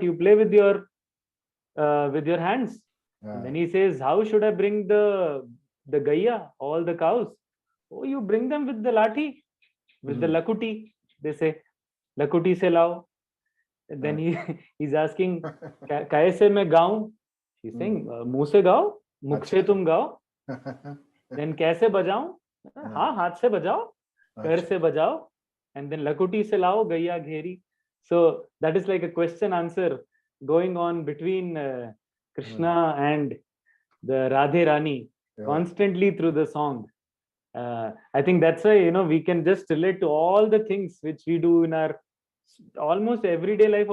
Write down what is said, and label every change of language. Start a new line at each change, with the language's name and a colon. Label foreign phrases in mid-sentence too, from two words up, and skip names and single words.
English: You play with your hands. And then he says, how should I bring the gaiya, all the cows? Oh, you bring them with the lathi, with the lakuti. They say,
Hindi: लकुटी से लाओ.
English: And then he's asking,
Hindi: कैसे मैं गाऊँ?
English: She's saying,
Hindi: मुँह से गाओ, मुख से तुम गाओ. Then कैसे बजाऊँ? हाँ हाथ से बजाओ, पैर से बजाओ,
English: and then
Hindi: लकुटी से लाओ गइया घेरी.
English: So that is like a question answer going on between Krishna and the Radhe Rani constantly through the song. I think that's why we can just relate to all the things which we do in our almost everyday life.